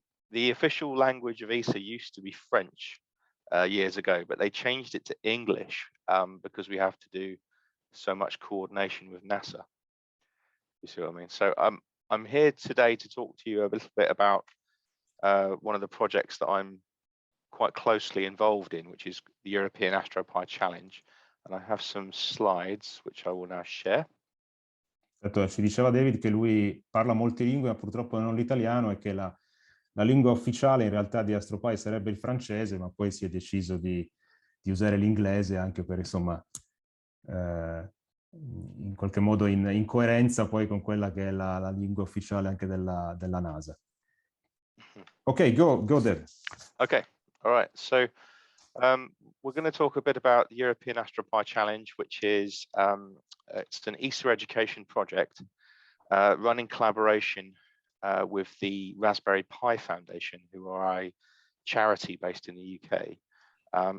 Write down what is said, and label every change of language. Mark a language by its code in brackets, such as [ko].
[en] The official language of ESA used to be French years ago, but they changed it to English because we have to do so much coordination with NASA. You see what I mean? So I'm here today to talk to you a little bit about one of the projects that I'm quite closely involved in, which is the European Astro Pi Challenge. And I have some slides which I will now share. [it] Ci diceva David che lui parla molte lingue, ma purtroppo non l'italiano, e che la lingua ufficiale in realtà di Astro Pi sarebbe il francese, ma poi si è deciso di usare l'inglese anche per, insomma, in qualche modo in coerenza poi con quella che è la lingua ufficiale anche della NASA. [en] Ok, go David. Okay, all right. So we're going to talk a bit about the European Astro Pi Challenge, which is it's an ESA education project run in collaboration with the Raspberry Pi Foundation, who are a charity based in the UK.